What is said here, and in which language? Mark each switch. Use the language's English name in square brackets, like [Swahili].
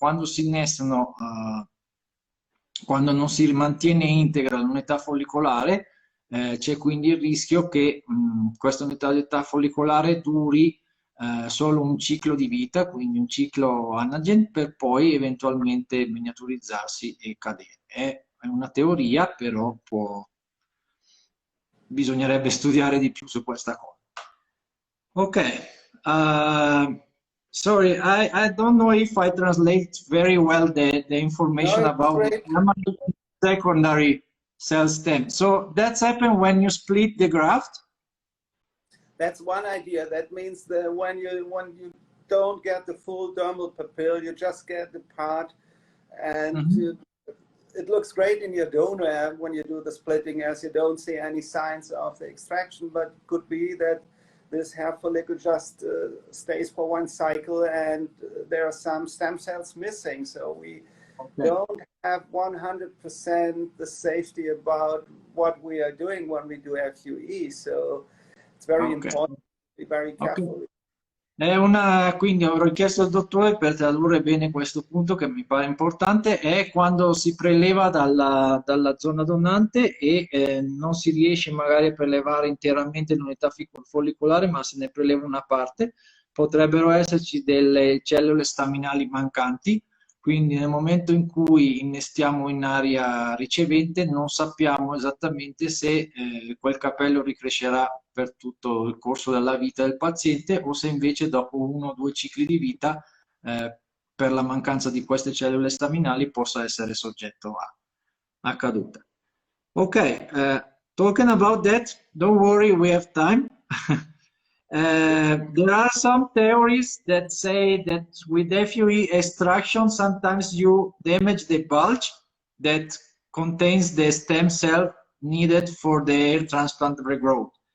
[Italian] Quando si innestano, quando non si mantiene integra l'unità follicolare, c'è quindi il rischio che questa unità follicolare duri solo un ciclo di vita, quindi un ciclo anagen, per poi eventualmente miniaturizzarsi e cadere. È una teoria, però bisognerebbe studiare di più su questa cosa. [English] Ok, sorry, I don't know if I translate very well the information about the primary secondary cell stem. So that's happened when you split the graft? That's one idea. That means that when you don't get the full dermal papille, you just get the part, and it looks great in your donor when you do the splitting, as you don't see any signs of the extraction, but it could be that this hair follicle just stays for one cycle and there are some stem cells missing. So we don't have 100% the safety about what we are doing when we do FUE. So it's very important to be very careful. [Italian] Quindi avrò chiesto al dottore per tradurre bene questo punto che mi pare importante, è quando si preleva dalla zona donante e non si riesce magari a prelevare interamente l'unità follicolare, ma se ne preleva una parte, potrebbero esserci delle cellule staminali mancanti, quindi nel momento in cui innestiamo in area ricevente non sappiamo esattamente se quel capello ricrescerà per tutto il corso della vita del paziente o se invece dopo 1 o 2 cicli di vita per la mancanza di queste cellule staminali possa essere soggetto a caduta. [English] Ok, talking about that, don't worry, we have time. There are some theories that say that with FUE extraction sometimes you damage the bulge that contains the stem cell needed for the hair transplant regrowth.